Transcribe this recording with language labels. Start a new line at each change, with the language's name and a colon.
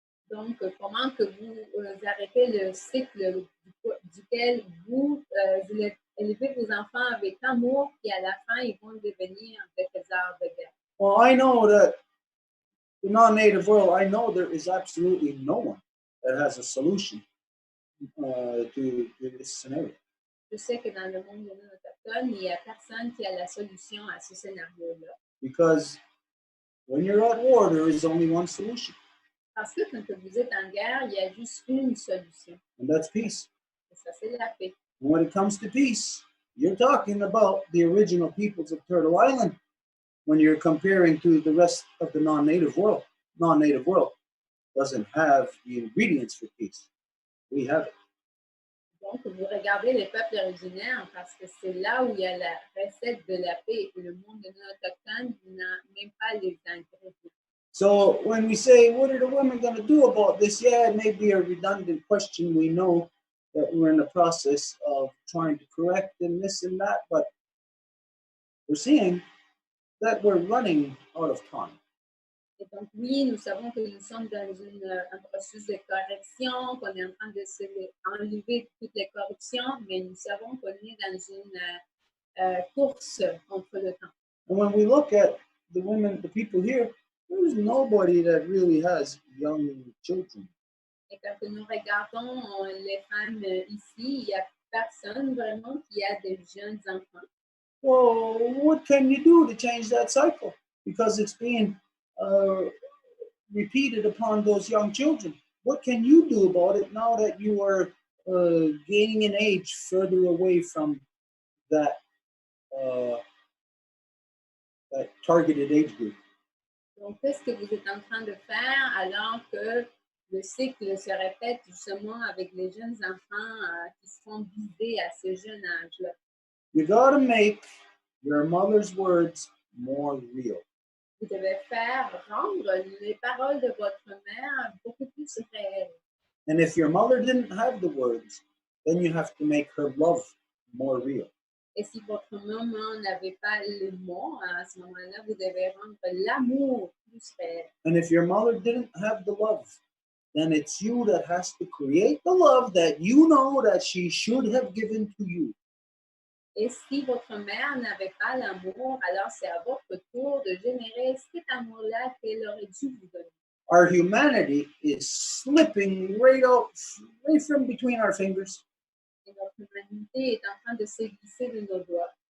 French: Donc, comment que vous arrêtez le cycle duquel vous élevez vos enfants avec amour, puis à la fin, ils vont devenir des faiseurs de guerre?
English: Well, I know that the non-native world, I know there is absolutely no one that has a solution to this scenario.
French: Je sais que dans le monde non autochtone, il n'y a personne qui a la solution à ce scénario-là.
English: Because when you're at war, there is only one solution,
French: Parce que quand vous êtes en guerre, il y a juste une solution.
English: and that's peace.
French: Et ça, c'est la paix.
English: And when it comes to peace, you're talking about the original peoples of Turtle Island when you're comparing to the rest of the non-native world. Non-native world doesn't have the ingredients for peace. We have it.
French: Donc, vous regardez les peuples originaires parce que c'est là où il y a la recette de la paix. Et le monde non autochtone n'a même pas les ingrédients.
English: So when we say, what are the women going to do about this? Yeah, it may be a redundant question. We know that we're in the process of trying to correct and this and that, but we're seeing that we're running out of time.
French: Et donc, oui, nous savons que nous sommes dans un processus de correction, qu'on est en train de enlever toutes les corruptions, mais nous savons qu'on est dans une course contre le temps.
English: And when we look at the women, the people here, there's nobody that really has young children.
French: Et quand nous regardons les femmes ici, il n'y a personne vraiment qui a des jeunes enfants.
English: Well, what can you do to change that cycle? Because it's being repeated upon those young children. What can you do about it now that you are gaining in age further away from that targeted age group?
French: Donc, qu'est-ce que vous êtes en train de faire alors que le cycle se répète justement avec les jeunes enfants qui sont visés à ce jeune âge-là?
English: You got to make your mother's words more real.
French: Vous devez rendre les paroles de votre mère beaucoup plus réelles.
English: And if your mother didn't have the words, then you have to make her love more real.
French: Et si votre maman n'avait pas les mots, à ce moment-là, vous devez rendre l'amour plus réel.
English: And if your mother didn't have the love, then it's you that has to create the love that you know that she should have given to you.
French: Et si votre mère n'avait pas l'amour, alors c'est à votre tour de générer cet amour-là qu'elle aurait dû vous donner.
English: Our humanity is slipping right from between our fingers.
French: Et notre humanité est en train de se glisser de nos doigts.